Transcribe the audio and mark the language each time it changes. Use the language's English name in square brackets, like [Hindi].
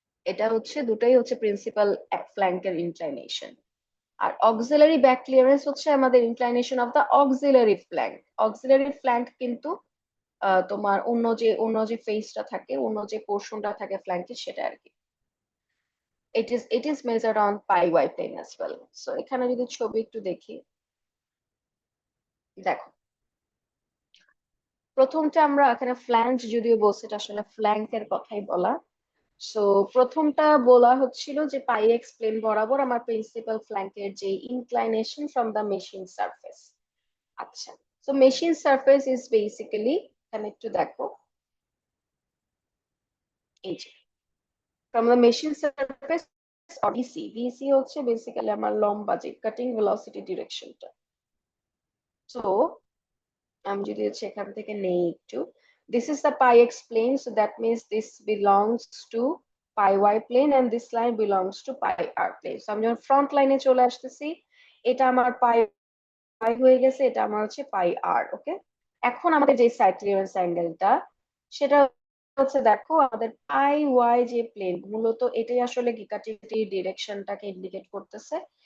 [Bangla] এটা হচ্ছে দুটাই হচ্ছে প্রিন্সিপাল ফ্ল্যাঙ্কের ইনক্লাইনেশন। আর অক্সিলারি ব্যাক ক্লিয়ারেন্স হচ্ছে আমাদের inclination of the auxiliary flank. Auxiliary flank কিন্তু তোমার অন্য যে ফেসটা থাকে, অন্য যে পোর্শনটা থাকে ফ্ল্যাঙ্কের, সেটা আর কি। [English] it is measured on pi y plane as well. [Bangla] So এখানে যদি ছবি একটু দেখি, দেখো, প্রথমটা আমরা এখানে ফ্ল্যাঙ্ক যদিও বলছে, এটা আসলে ফ্ল্যাঙ্কের কথাই বলা। সো প্রথমটা বলা হচ্ছিল যে পাই এক্স প্লেন বরাবর আমার প্রিন্সিপাল ফ্ল্যাঙ্কের যে inclination [English] From the machine surface. [Bangla] আচ্ছা, so machine surface is basically, এখানে একটু দেখো, এই যে from the machine surface VC হচ্ছে বেসিক্যালি আমার লম্বা যে কাটিং ভেলোসিটি ডিরেকশনটা। সো আমি যদি হচ্ছে এখান থেকে নেই একটু, [English] this is the pi x plane, so that means this belongs to pi y plane and this line belongs to pi r plane. [Bangla] So আমি যখন ফ্রন্ট লাইনে চলে আসতেছি, এটা আমার পাই y হয়ে গেছে, এটা আমার হচ্ছে পাই r। ওকে, এখন আমাদের যে সাইড ক্লিয়ারেন্স অ্যাঙ্গেলটা, সেটা হচ্ছে, দেখো, আমাদের পাই ওয়াই যে প্লেন, মূলত এটাই আসলে গিকাটিভিটি ডিরেকশনটাকে ইন্ডিকেট করতেছে।